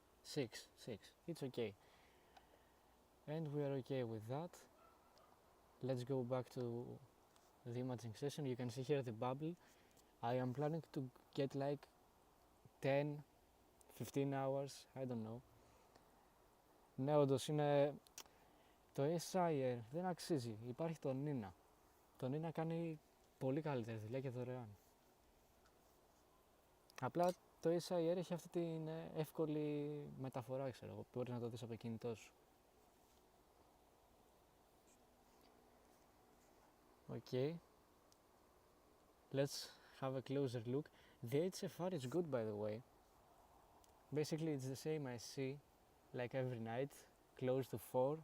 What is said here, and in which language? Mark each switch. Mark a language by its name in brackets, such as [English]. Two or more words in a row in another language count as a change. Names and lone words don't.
[English] 6. It's okay. And we are okay with that. Let's go back to the imaging session. You can see here the bubble. I am planning to get like 10, 15 hours, I don't know. [Greek] Ναι, όντως είναι... Το SIR δεν αξίζει. Υπάρχει το Nina. Το Nina κάνει πολύ καλύτερη δουλειά και δωρεάν. Απλά το SIR έχει αυτή την εύκολη μεταφορά, ξέρω εγώ, που μπορείς να το δεις από κινητό σου. [English] Okay. Let's have a closer look. The HFR is good, by the way. Basically it's the same I see like every night, close to 4.